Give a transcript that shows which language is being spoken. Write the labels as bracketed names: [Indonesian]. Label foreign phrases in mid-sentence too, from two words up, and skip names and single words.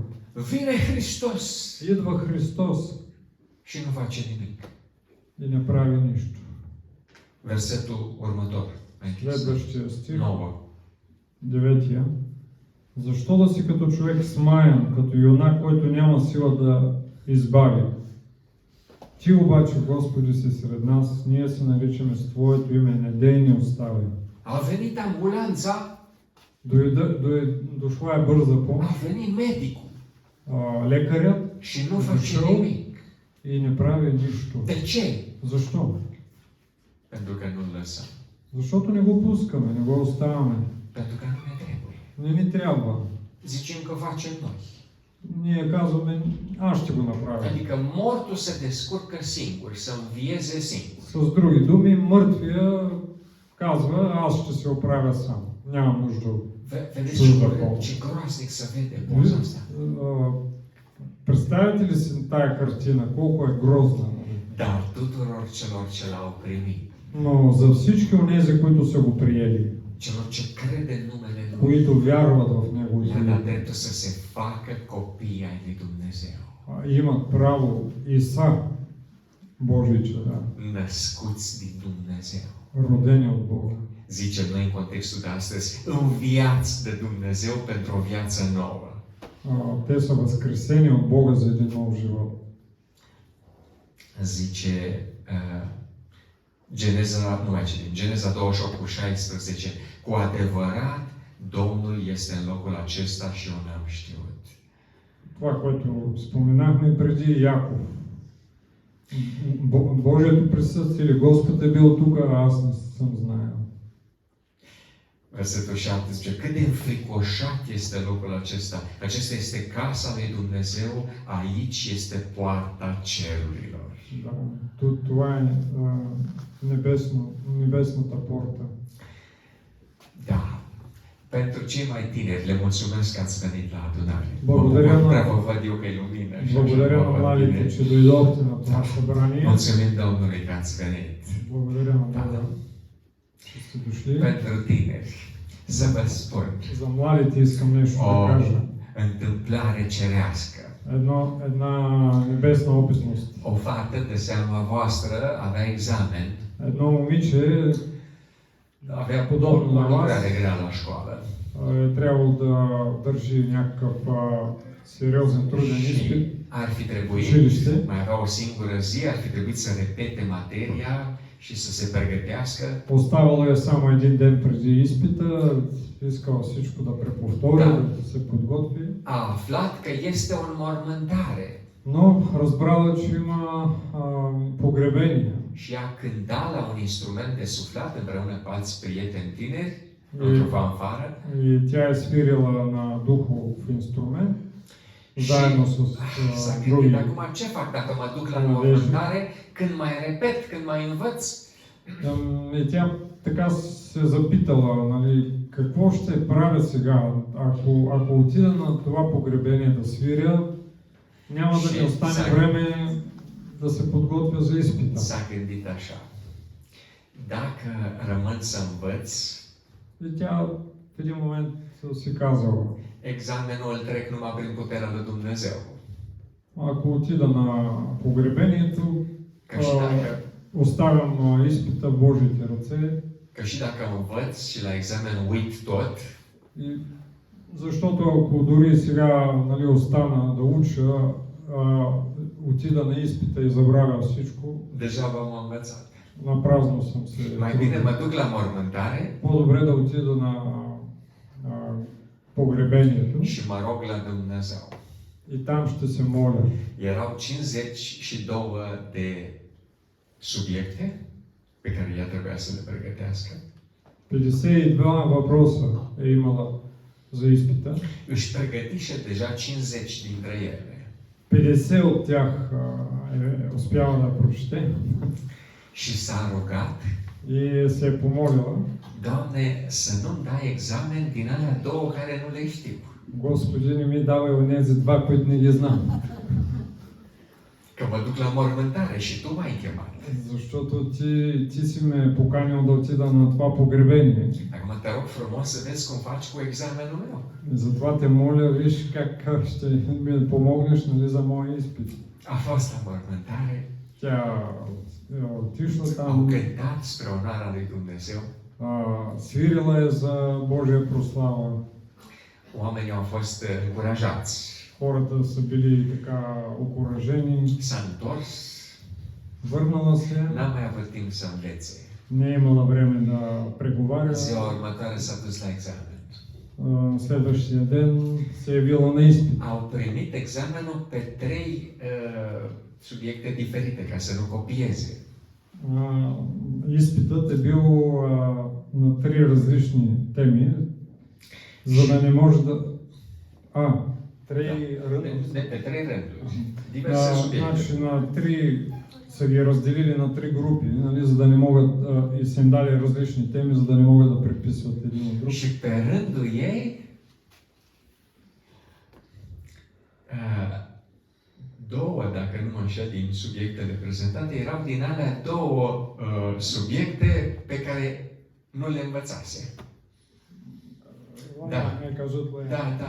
[Romanian] Vine Hristos [Bulgarian] Идва Христос [Romanian] și nu face nimic. [Bulgarian] и не прави нищо. [Romanian] Versetul următor. Mai închis. [Bulgarian] Следващия стих, 9. 9. Защо да си като човек смаян, като юнак, който няма сила да избави? Ти обаче, Господи, си сред нас, ние се наричаме с Твоето име, не дей ни остави. [Romanian] A venit ambulanța, [Bulgarian] Дошла е бърза [Romanian] a [Bulgarian] помощ, [Romanian] venit medicul [Bulgarian] лекарят [Romanian] și nu face [Bulgarian] Дошъл [Romanian] nimic. [Bulgarian] и не прави нищо. [Romanian] De ce? [Bulgarian] Защо? [Romanian] Pentru că nu-L lăsăm. [Bulgarian] Защото не го пускаме, не го оставаме. [Romanian] Pentru că nu ne trebuie. [Bulgarian] Не ни трябва. [Romanian] Zicem că facem noi. [Bulgarian] Ние казваме, аз ще го направя. [Romanian] Adică mortul se descurcă singur, să învieze singur. [Bulgarian] С други думи, мъртвия казва, аз ще се оправя сам. Нямам нужда от [Romanian] Vedeți ce groaznic să vede poza asta. [Bulgarian] Представете ли си тая картина, колко е грозна? [Romanian] Dar tuturor celor ce l-au primit, [Bulgarian] Но за всички онези, които са го приели, [Romanian] celor ce crede în numele Lui, [Bulgarian] които вярват в Него, [Romanian] le-a dat dreptul să se facă copii ai lui Dumnezeu. [Bulgarian] имат право и са Божии чеда, [Romanian] Născuți din Dumnezeu. [Bulgarian] родени от Бога. [Romanian] Zicem noi în contextul de astăzi, înviați de Dumnezeu pentru o viață nouă. [Bulgarian] Те са възкресени от Бога за един нов живот. [Romanian] Zice Geneza 28 cu 16, cu adevărat Domnul este în locul acesta și eu n-am știut. [Bulgarian] Това, което споменахме преди Яков. Божието присъствие или Господ е бил тук, а аз не съм знаел. [Romanian] Versetul 17. Cât de înfricoșat este locul acesta. Acesta este casa lui Dumnezeu, aici este poarta cerurilor. [Bulgarian] Да, това е небесната порта. [Romanian] Da. Pentru cei mai tineri, le mulțumesc că ați venit la adunare. [Bulgarian] Благодаря [Romanian] Vă văd eu că e lumină. [Bulgarian] Благодаря на младите, че дойдохте на това събрание. [Romanian] Mulțumim Domnului că ați venit. [Bulgarian] Благодаря на Бога, че сте дошли. [Romanian] Pentru tineri, să vă spun [Bulgarian] За младите искам нещо [Romanian] o [Bulgarian] да кажа. [Romanian] întâmplare cerească. [Bulgarian] Една небесна опитност. [Romanian] O fată de seama voastră avea examen, [Bulgarian] Едно момиче [Romanian] avea [Bulgarian] Подобно [Romanian] o [Bulgarian] на вас. [Romanian] lucrare grea la școală. [Bulgarian] е трябвало да държи някакъв сериозен труден [Romanian] Și [Bulgarian] изпит, [Romanian] ar fi trebuit, [Bulgarian] училище. [Romanian] mai avea o singură zi, ar fi trebuit să repete materia și să se pregătească. [Bulgarian] Оставало е само един ден преди изпита, искал всичко да преповтори, Да. да се подготви. [Romanian] A aflat că este o înmormântare [Bulgarian] Но разбрала, че има погребение. [Romanian] și a cântat la un instrument de suflat împreună cu alți prieteni tineri, într-o fanfară. [Bulgarian] И тя е свирила на духов инструмент, заедно с [Romanian] S-a [Bulgarian] други. [Romanian] gândit, acum ce fac dacă mă duc la înmormântare, când mai repet, când mai învăț? [Bulgarian] И тя така се запитала, нали, какво ще правя сега, ако отида на това погребение да свиря, няма да ми остане време да се подготвя за изпита. [Romanian] S-a gândit așa, dacă rămân să învăț, [Bulgarian] И тя в един момент си казала, [Romanian] examenul îl trec numai prin puterea lui Dumnezeu. [Bulgarian] ако отида на погребението, [Romanian] Că și dacă, [Bulgarian] оставям изпита в Божите ръце. [Romanian] că și dacă învăț și la examen uit tot, [Bulgarian] И защото ако дори сега, нали, остана да уча, отида на изпита и забравя всичко, [Romanian] degeaba am învățat. [Bulgarian] на празно съм се. [Romanian] Mai bine mă duc la mormântare [Bulgarian] По-добре да отида на погребението [Romanian] și mă rog la Dumnezeu. [Bulgarian] и там ще се моля. [Romanian] Erau 52 de subiecte pe care ea trebuia să le pregătească. [Bulgarian] 52 въпроса е имала за изпита. [Romanian] Își pregătiše deja 50 dintre ele. [Bulgarian] 50 от тях успяла да прочете [Romanian] Și s-a rugat, [Bulgarian] и се е помолила. [Romanian] Doamne, să nu-mi dai examen din alea două care nu le știu. [Bulgarian] Господи, не ми давай онези два, които не ги знам. [Romanian] Că mă duc la mormântare și tu m-ai chemat. [Bulgarian] Защото ти си ме поканил да отида на това погребение. [Romanian] Acum te rog frumos să vezi cum faci cu examenul meu. [Bulgarian] И затова те моля, виж как ще ми помогнеш, нали, за моя изпит. [Romanian] A fost la mormântare, [Bulgarian] Тя отишла [Romanian] au [Bulgarian] там, [Romanian] cântat spre onoarea lui Dumnezeu. [Bulgarian] свирила е за Божия прослава. [Romanian] Oamenii au fost încurajați. [Bulgarian] Хората са били така окуражени. [Romanian] S-a întors, [Bulgarian] Върнала се, [Romanian] n-a mai avut timp să învețe. [Bulgarian] не е имала време да преговаря. [Romanian] Ziua următoare s-a dus la examen. [Bulgarian] Следващия ден се е явила на изпит. [Romanian] Au primit examenul pe 3 subiecte diferite, ca să nu copieze. [Bulgarian] Изпитът е бил на 3 различни теми, за да не може да... [Romanian] Pe 3 rânduri. Diverse subiecte. [Bulgarian] Значи на 3 са ги разделили на 3 групи, нали, за да не могат и са им дали различни теми, за да не могат да преписват един от друг. [Romanian] Și pe rândul ei, două, dacă nu mă înșel, din subiectele prezentate, erau din alea două subiecte pe care nu le învățase. [Bulgarian] Да. [Romanian] Da, da.